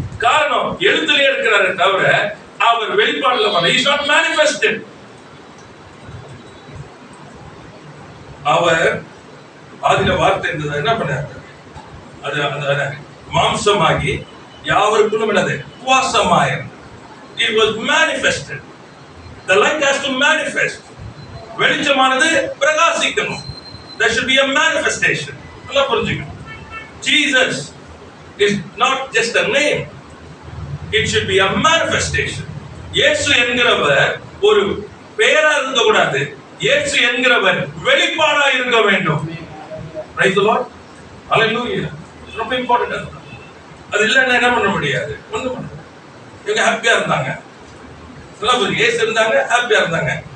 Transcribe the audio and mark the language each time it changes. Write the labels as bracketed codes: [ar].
[ta] காரணம் எழுத்துலயே இருக்கிறாரு தவிர அவர் வெளிப்பாடுல பண்ண [en] Is not manifested. [ta] அவர் ஆதில வார்த்தை இருந்தது, என்ன பண்ணாரு? அது அந்த மாம்சமாகி யாவருக்கும் என்னது? வாசமாய். [en] It was manifested. The light has to manifest. [ta] வெளிச்சமானது பிரகாசிக்கணும். [en] There should be a manifestation. [ta] நல்லா புரிஞ்சுக்கணும். [en] Jesus is not just a name. It should be a manifestation. [ta] இயேசு என்கிறவர் ஒரு பெயரா இருக்க கூடாது. இயேசு என்கிறவர் வெளிப்பாடா இருக்க வேண்டும். [en] Praise the Lord. [ta] Hallelujah. ரொம்ப இம்பார்ட்டன்ட். அது இல்லைன்னா என்ன பண்ண முடியாது? ஒண்ணும் பண்ண முடியாது. இவங்க ஹாப்பியா இருந்தாங்க. இயேசு இருந்தாங்க, ஹாப்பியா இருந்தாங்க.